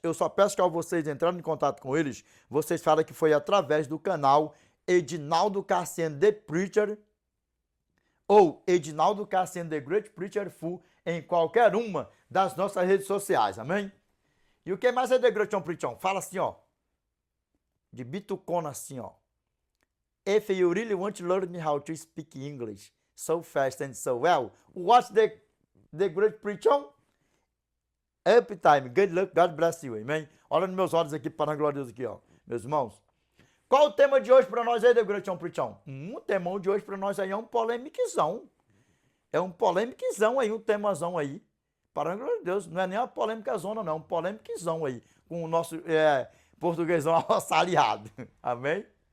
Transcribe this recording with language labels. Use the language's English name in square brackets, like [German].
[Portuguese] Eu só peço que ao vocês entrando em contato com eles, vocês falem que foi através do canal Edinaldo Cassiano The Preacher ou Edinaldo Cassiano The Great Preacher Full em qualquer uma das nossas redes sociais, amém? E o que mais é The Great Preacher? Fala assim, ó, de bitucona assim, ó. [English] If you really want to learn how to speak English so fast and so well, watch the Great Preacher Uptime. Good luck, God bless you, amém? [Portuguese] Olha nos meus olhos aqui, para a glória de Deus aqui, ó, meus irmãos. Qual o tema de hoje para nós aí, The Great Preacher? O tema de hoje para nós aí é um polemiquezão. É um polemiquezão aí, um temazão aí. Para a glória de Deus, não é nem uma polêmica zona, não, é um polemiquezão aí, com o nosso portuguesão arroçalhado, amém?